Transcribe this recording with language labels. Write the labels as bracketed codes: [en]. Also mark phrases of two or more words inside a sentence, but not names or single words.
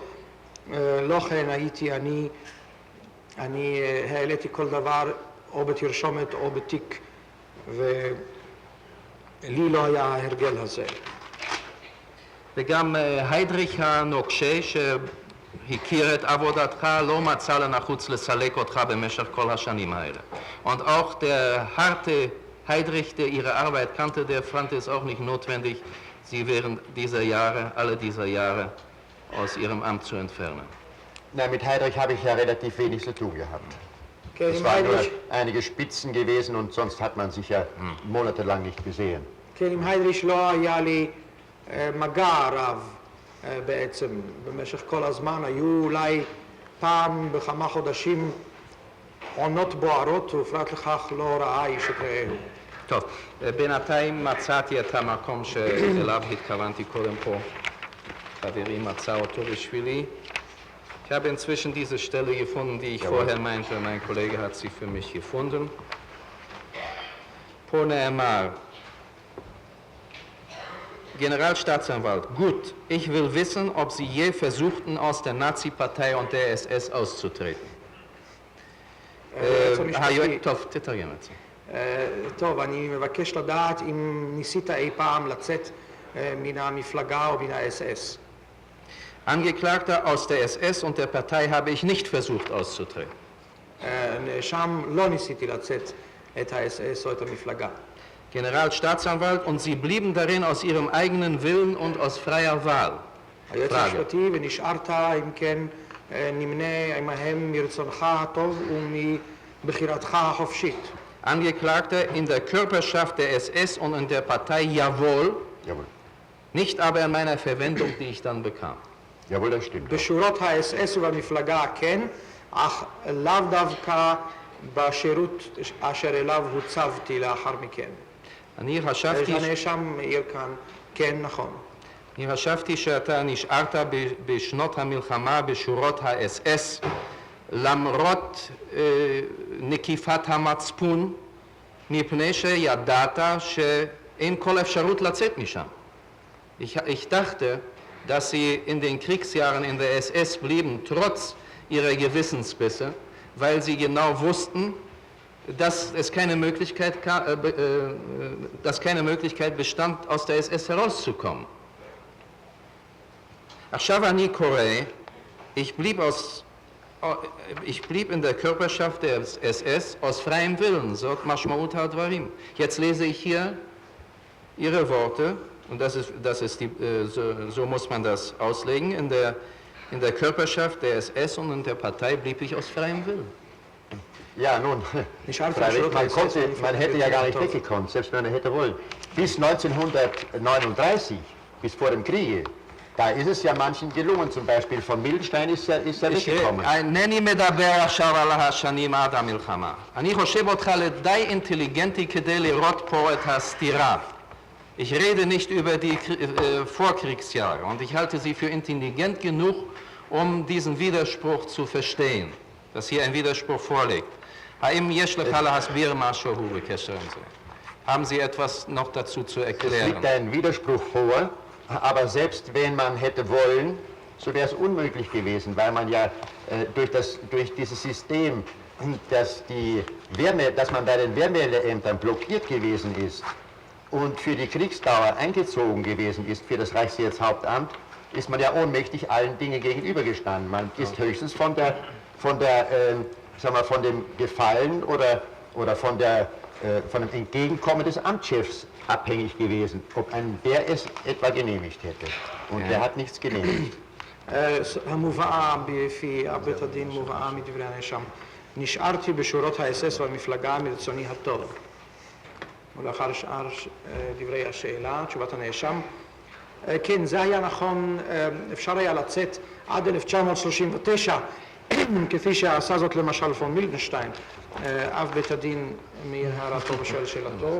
[he] לא כן הייתי אני העליתי כל דבר או בתרשומת או בתיק, ולי לא היה ההרגל הזה. וגם היידריך הנוקשה שהכיר את עבודתך לא מצא לנחוץ לסלק אותך במשך כל השנים האלה. [de] Und auch der harte Heydrich, der ihre Arbeit kannte, der fand es auch nicht notwendig, sie während dieser Jahre, alle dieser Jahre aus ihrem Amt zu entfernen. Nein, mit Heydrich habe ich ja relativ wenig zu tun gehabt. Es waren nur einige Spitzen gewesen und sonst hat man sich ja monatelang nicht gesehen. [he] כן, עם היידריך לא היה לי מגע רב בעצם. במשך כל הזמן היו אולי פעם בכמה חודשים עונות בוערות, ופרט לכך לא ראה איש את רעהו. טוב, בינתיים מצאתי את המקום שאליו התכוונתי קודם פה. חברי מצא אותו בשבילי. [de] Ich habe inzwischen diese Stelle gefunden, die ich vorher meinte, mein Kollege hat sie für mich gefunden. [he] פה נאמר, [de] Generalstaatsanwalt, gut, ich will wissen, ob Sie je versuchten, aus der Nazi-Partei und der SS auszutreten. [he] טוב, תתרגם את זה. טוב, אני מבקש לדעת אם ניסית אי פעם לצאת מן המפלגה או מן ה-SS. [de] Angeklagter, aus der SS und der Partei habe ich nicht versucht auszutreten. [he] נאשם, לא ניסיתי לצאת את ה-SS או את המפלגה. [de] Generalstaatsanwalt, und Sie blieben darin aus Ihrem eigenen Willen und aus freier Wahl. [he] היועץ המשפטי, ונשארת אם כן נמנה עמהם מרצונך הטוב ומבחירתך החופשית. [de] Angeklagter, in der Körperschaft der SS und in der Partei jawohl, nicht aber in meiner Verwendung, die ich dann bekam. Jawohl, das stimmt. [he] בשורות ה-SS ובמפלגה כן, אך לאו דווקא בשירות אשר אליו הוצבתי לאחר מכן. אני חשבתי... הנאשם העיר כאן, כן, נכון. אני חשבתי שאתה נשארת בשנות המלחמה בשורות ה-SS למרות נקיפת המצפון, מפני שידעת שאין כל אפשרות לצאת משם. [de] Ich dachte, dass sie in den Kriegsjahren in der SS blieben, trotz ihrer Gewissensbisse, weil sie genau wussten, dass keine Möglichkeit bestand, aus der SS herauszukommen. [he] עכשיו אני קורא, [de] ich blieb in der Körperschaft der SS aus freiem Willen, sagt [he] משמעות הדברים. [de] Jetzt lese ich hier ihre Worte, und so muss man das auslegen, in der Körperschaft der SS und in der Partei blieb ich aus freiem Willen. Ja, nun, man hätte ja gar nicht weggekommen, selbst wenn man hätte wollen. Bis 1939, bis vor dem Kriege, da ist es ja manchen gelungen, zum Beispiel von Mildenstein ist er weggekommen. [he] אינני מדבר עכשיו על השנים עד המלחמה. אני חושב אותך לדי אינטליגנטי כדי לראות פה את הסתירה. [de] Ich rede nicht über die Vorkriegsjahre und ich halte sie für intelligent genug, um diesen Widerspruch zu verstehen, dass hier ein Widerspruch vorliegt. [he] האם יש לך להסביר משהו בקשר עם זה? [de] Haben Sie etwas noch dazu zu Es erklären? liegt ein Widerspruch vor, aber selbst wenn man hätte wollen, so wäre es unmöglich gewesen, weil man ja durch dieses System, dass man bei den Wehrmeldeämtern blockiert gewesen ist und für die Kriegsdauer eingezogen gewesen ist für das Reichssicherheitshauptamt, ist man ja ohnmächtig allen Dingen gegenübergestanden. Man ist höchstens von dem Gefallen oder von dem Entgegenkommen des Amtschefs abhängig gewesen, ob der es etwa genehmigt hätte. Und der hat nichts genehmigt. [he] המובאה בפי בית הדין מובאה מדברי הנאשם. נשארתי בשורות האס-אס והמפלגה מרצוני הטוב. ולאחר שאר דברי השאלה, תשובת הנאשם, כן, זה היה נכון, אפשר היה לצאת עד 1939, כפי שעשה זאת למשל פון מילדנשטיין, אב בית הדין מהערתו ושואל שאלתו.